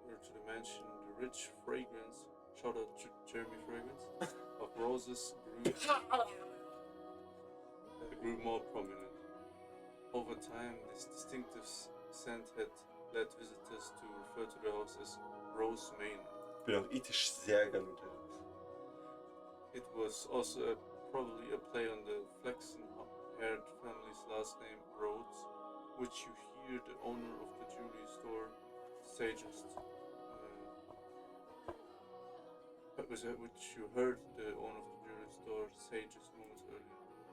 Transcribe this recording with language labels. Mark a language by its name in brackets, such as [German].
[English] to the mansion, the rich fragrance, shout out to Jeremy Fragrance, of roses grew more prominent. Over time, this distinctive scent had led visitors to refer to the house as Rose Manor. [German] Ich bin auch ethisch sehr gern unterwegs. [English] It was also probably a play on the flaxen-haired family's last name, Rhodes, which you hear the owner of the jewelry store suggest. Which you heard the owner of the jewelry store say just moments earlier.